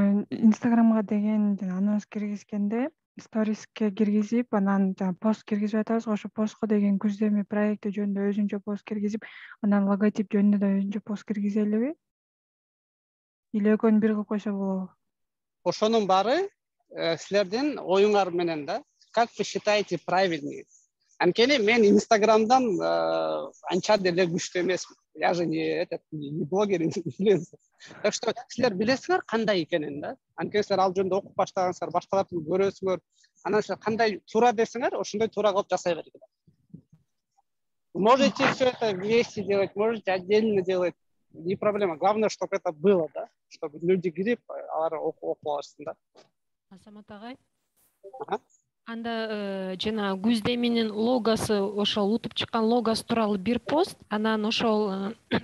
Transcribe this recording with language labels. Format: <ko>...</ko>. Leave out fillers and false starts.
<ky>Инстаграмга деген анонс киргизгенде сториске киргизип, анан пост киргизип атабыз, ошо постко деген күздөмө проекти жөнүндө өзүнчө пост киргизип, анан логотип жөнүндө да өзүнчө пост киргизелиби? Или экөөнү бир кылып койсо болобу? Ошонун баары силердин оюңар менен да.</ky> <ru>Как вы считаете правильнее?</ru> <ky>Анткени мен Инстаграмдан анча деле күчтүү эмесмин.</ky> <ru>Я же не блогер, не инфлюенсер.</ru> <ky>Так что силер билесиңер кандай экенин да. Анткени силер ал жөнүндө окуп баштагансыңар, башкаларды көрөсүңөр. Анан силер кандай туура десеңер, ошондой туура кылып жасай бергиле.</ky> <ru>Можете все это вместе делать, можете отдельно делать. Не проблема. Главное, чтобы это было, да, чтобы люди</ru> <ky>кирип, алар окуп алышсын</ky> <ru>да.</ru> <ky>Азамат агай. Анда жана күздө менен логосу ошол утуп чыккан логосу тууралуу бир пост, анан ошол</ky>